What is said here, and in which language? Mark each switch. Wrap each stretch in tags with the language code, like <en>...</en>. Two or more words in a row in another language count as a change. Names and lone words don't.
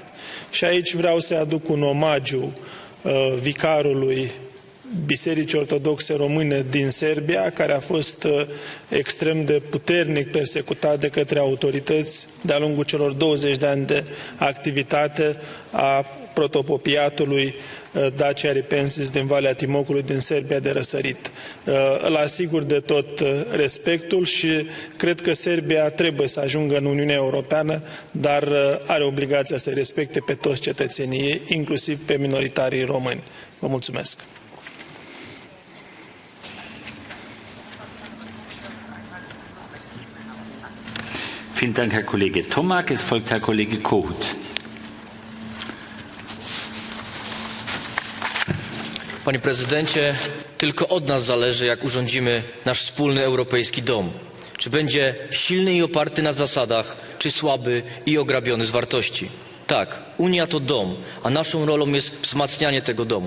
<ro>Și aici vreau să aduc un omagiu vicarului Bisericii Ortodoxe Române din Serbia, care a fost extrem de puternic persecutat de către autorități de-a lungul celor 20 de ani de activitate a protopopiatului Dacia Ripensis din Valea Timocului din Serbia de răsărit. Îl asigur de tot respectul și cred că Serbia trebuie să ajungă în Uniunea Europeană, dar are obligația să respecte pe toți cetățenii ei, inclusiv pe minoritarii români. Vă mulțumesc!</ro> <de>Vielen Dank, Herr Kollege Tomak. Es folgt Herr Kollege Kohut.</de> <pl>Panie prezydencie, tylko od nas zależy, jak urządzimy nasz wspólny europejski dom. Czy będzie silny i oparty na zasadach, czy słaby i ograbiony z wartości. Tak, Unia to dom, a naszą rolą jest wzmacnianie tego domu.</pl>